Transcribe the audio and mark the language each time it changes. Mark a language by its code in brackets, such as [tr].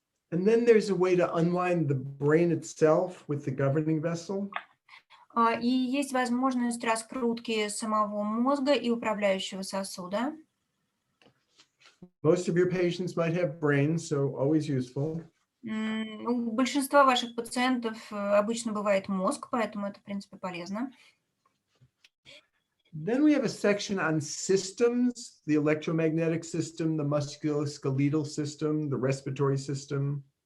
[en] And then there's a way to unwind the brain itself with the governing vessel. [ru] И есть возможность раскрутки самого мозга и управляющего сосуда. [en] Most of your patients might have brains, so always useful. [ru] У большинства ваших пациентов обычно бывает мозг, поэтому это, в принципе, полезно. [en] Then we have a section on systems, the electromagnetic system, the musculoskeletal system, the respiratory system.